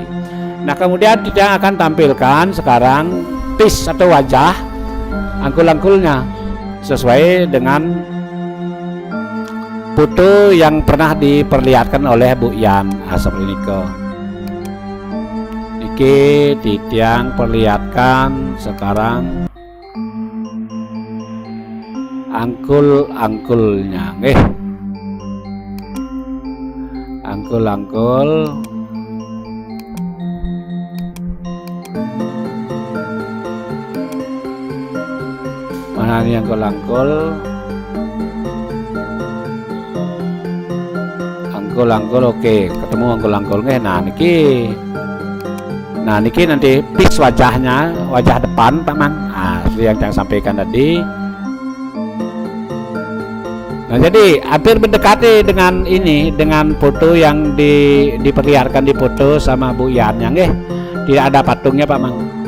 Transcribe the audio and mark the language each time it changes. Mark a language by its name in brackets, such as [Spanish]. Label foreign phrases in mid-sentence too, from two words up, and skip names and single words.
[Indonesian] Nah kemudian kita akan tampilkan sekarang pis atau wajah angkul-angkulnya sesuai dengan foto yang pernah diperlihatkan oleh Bu Yan. Nah, seperti ini [Balinese] niki Titiang [Indonesian] perlihatkan sekarang angkul-angkulnya angkul-angkul mana nih angkul-angkul oke, ketemu angkul-angkul nah niki nanti pis wajahnya, wajah depan Pak Mang. Nah yang saya sampaikan tadi. Nah Nah, jadi hampir mendekati dengan ini, dengan foto yang diperlihatkan di foto sama Bu Yan yang tidak ada patungnya Pak Mang.